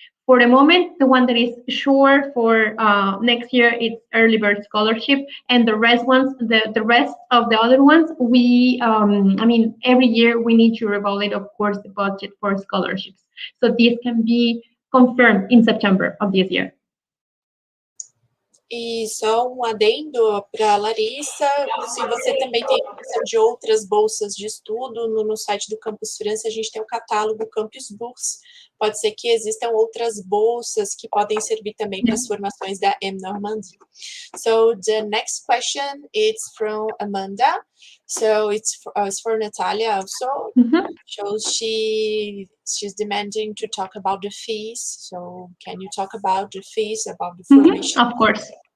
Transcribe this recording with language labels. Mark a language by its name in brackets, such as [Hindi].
[English] For the moment, the one that is sure for next year is early bird scholarship, and the rest of the other ones, we, every year we need to evaluate, of course, the budget for scholarships. So this can be confirmed in September of this year. [Portuguese] E só um adendo para a Larissa, se você também tem opção de outras bolsas de estudo, no site do Campus França a gente tem o catálogo Campus Books, pode ser que existam outras bolsas que podem servir também para as formações da EM Normandie. [English] So the next question is from Amanda, so it's for Natalia also. So she's demanding to talk about the fees, so can you talk about the fees, about the formation? Of course.